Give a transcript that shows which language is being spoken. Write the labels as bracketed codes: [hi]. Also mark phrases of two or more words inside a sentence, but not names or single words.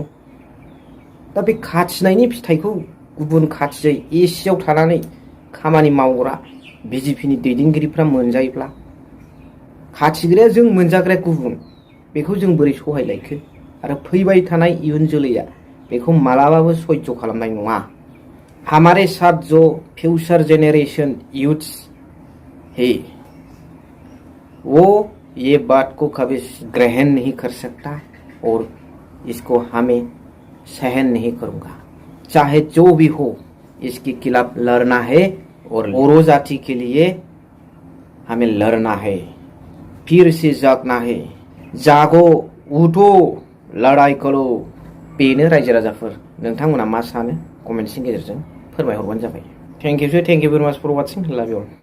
[brx] दा बे खाथिनायनि फिथाइखौ गुबुन खाथियै एसियाव थानानै खामानि मावग्रा बिजेपिनि दैदेनगिरिफ्रा मोनजायोब्ला, खाथिग्राया जों मोनजाग्राया गुबुन, बेखौ जों बोरै सहायलायखो आरो फैबाय थानाय इयुन जोलैया बेखौ मालाबाबो सह्य खालामनाय नङा। [hi] हमारे साथ जो [en] future generation youths [hi] है वो ये बात को कभी ग्रहण नहीं कर सकता और इसको हमें सहन नहीं करूंगा। चाहे जो भी हो, इसके खिलाफ लड़ना है और बोरो जाति के लिए हमें लड़ना है, फिर से जागना है। जागो, उठो, लड़ाई करो। [brx] बेनो रायजो राजाफोर, नोंथांमोना मा सानो कमेन्टनि गेजेरजों फोरमायहरबानो जाबाय। [en] thank you very much for watching. love you.